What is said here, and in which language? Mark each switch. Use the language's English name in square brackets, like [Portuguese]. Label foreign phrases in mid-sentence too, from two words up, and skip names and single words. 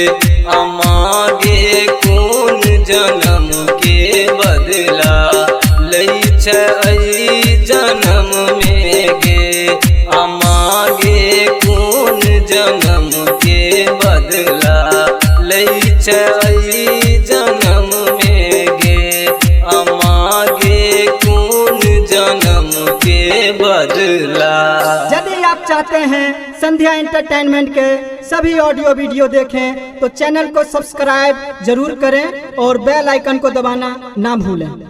[Angika] मांगे कौन जन्म के बदला लई छै जन्म में गे। मांगे कौन जन्म के बदला लई छै जन्म में गे। मांगे कौन जन्म के बदला। [Hindi] यदि आप चाहते हैं संध्या एंटरटेनमेंट के सभी ऑडियो वीडियो देखें तो चैनल को सब्सक्राइब जरूर करें और बेल आइकन को दबाना ना भूलें।